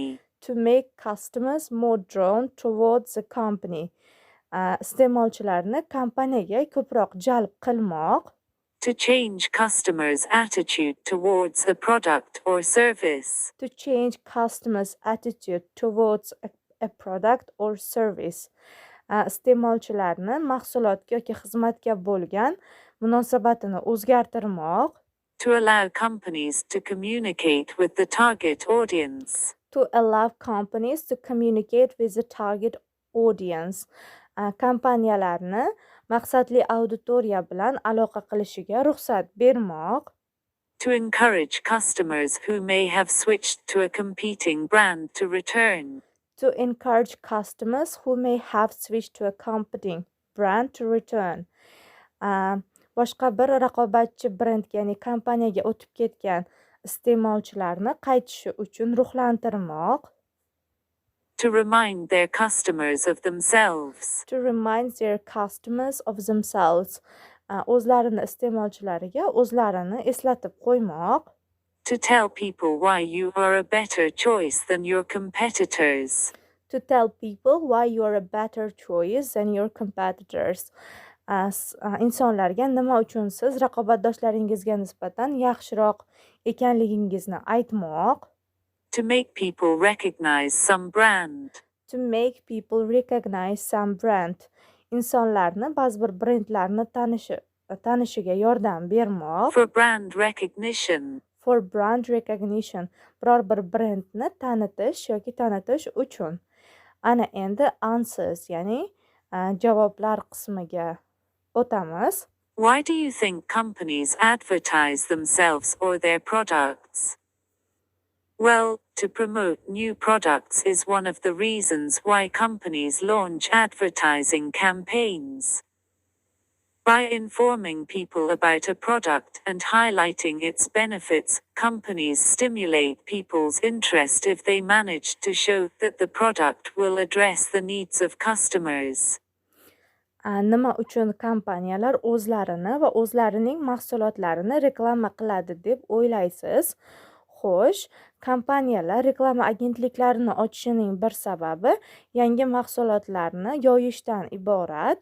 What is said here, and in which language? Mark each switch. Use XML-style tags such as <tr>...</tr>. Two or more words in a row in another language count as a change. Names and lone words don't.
<en>To make customers more drawn towards the company.</en> <uz>Iste'molchilarni kompaniyaga ko'proq jalb qilmoq.</uz> <en>To change customers' attitude towards a product or service. To change customers' attitude towards a product or service.</en> <uz>Iste'molchilarni mahsulotga yoki xizmatga bo'lgan munosabatini o'zgartirmoq.</uz> <en>To allow companies to communicate with the target audience. To allow companies to communicate with the target audience.</en> <uz>Kompaniyalarni maqsadli auditoriya bilan aloqa qilishiga ruxsat bermoq.</uz> <en>To encourage customers who may have switched to a competing brand to return. To encourage customers who may have switched to a competing brand to return.</en> <uz>Boshqa bir raqobatchi brendga, ya'ni kompaniyaga o'tib ketgan iste'molchilarni qaytishi uchun ruhlantirmoq.</uz> <en>To remind their customers of themselves. To remind their customers of themselves.</en> <uz>O'zlarini iste'molchilariga o'zlarini eslatib qo'ymoq.</uz> <en>To tell people why you are a better choice than your competitors. To tell people why you are a better choice than your competitors.</en> <uz>Insonlarga nima uchun siz raqobatdoshlaringizga nisbatan yaxshiroq ekanligingizni aytmoq.</uz> <en>To make people recognize some brand. To make people recognize some brand.</en> <uz>Insonlarni ba'zi bir brendlarni tanishiga yordam bermoq.</uz> <en>For brand recognition. For brand recognition.</en> <uz>Biror bir brendni tanitish yoki tanitish uchun. Ana endi answers, ya'ni javoblar qismiga o'tamiz.</uz> <en>Why do you think companies advertise themselves or their products? Well, to promote new products is one of the reasons why companies launch advertising campaigns. By informing people about a product and highlighting its benefits, companies stimulate people's interest if they manage to show that the product will address the needs of customers.</en> <uz>Nima uchun kompaniyalar o'zlarini va o'zlarining mahsulotlarini reklama qiladi deb o'ylaysiz? Xo'sh, kompaniyalar reklama agentliklarini ochishining bir sababi yangi mahsulotlarni yoyishdan iborat.</uz>